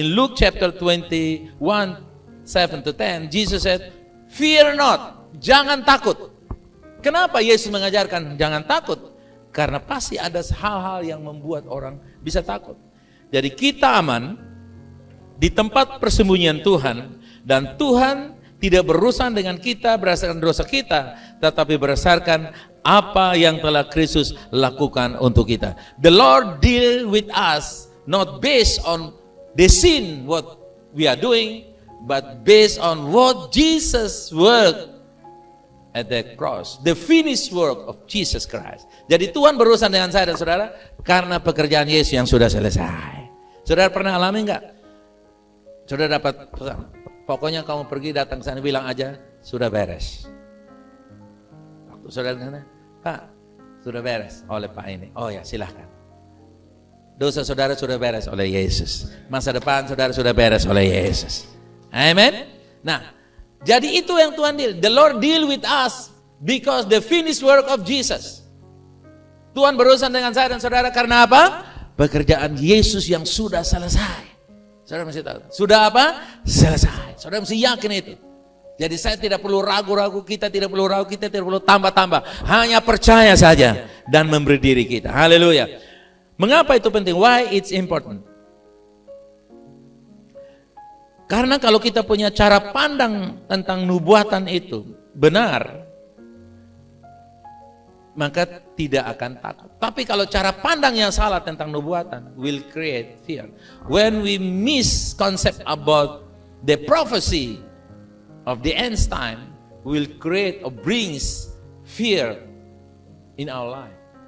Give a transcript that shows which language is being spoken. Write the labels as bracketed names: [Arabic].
[English] In Luke chapter 21, 7 to 10, Jesus said, "Fear not, [Indonesian] jangan takut." Kenapa Yesus mengajarkan jangan takut? Karena pasti ada hal-hal yang membuat orang bisa takut. Jadi kita aman di tempat persembunyian Tuhan, dan Tuhan tidak berurusan dengan kita berdasarkan dosa kita, tetapi berdasarkan apa yang telah Kristus lakukan untuk kita. [English] The Lord deal with us not based on the sin what we are doing, but based on what Jesus worked at the cross, the finished work of Jesus Christ. [Indonesian] Jadi Tuhan berurusan dengan saya dan saudara karena pekerjaan Yesus yang sudah selesai. Saudara pernah alami enggak? Saudara dapat pesan, pokoknya kamu pergi datang ke sana bilang aja sudah beres. Waktu saudara ke sana, Pak, sudah beres oleh Pak ini. Oh ya, silahkan. Dosa saudara sudah beres oleh Yesus. Masa depan saudara sudah beres oleh Yesus. Amen. Nah, jadi itu yang Tuhan deal. [English] The Lord deal with us because the finished work of Jesus. [Indonesian] Tuhan berurusan dengan saya dan saudara karena apa? Pekerjaan Yesus yang sudah selesai. Saudara mesti tahu. Sudah apa? Selesai. Saudara mesti yakin itu. Jadi saya tidak perlu ragu-ragu, kita tidak perlu ragu, kita tidak perlu tambah-tambah. Hanya percaya saja dan memberi diri kita. Haleluya. Mengapa itu penting? [English] Why it's important? [Indonesian] Karena kalau kita punya cara pandang tentang nubuatan itu benar, maka tidak akan takut. Tapi kalau cara pandang yang salah tentang nubuatan [English] will create fear. When we miss concept about the prophecy of the end time, will create or brings fear in our life.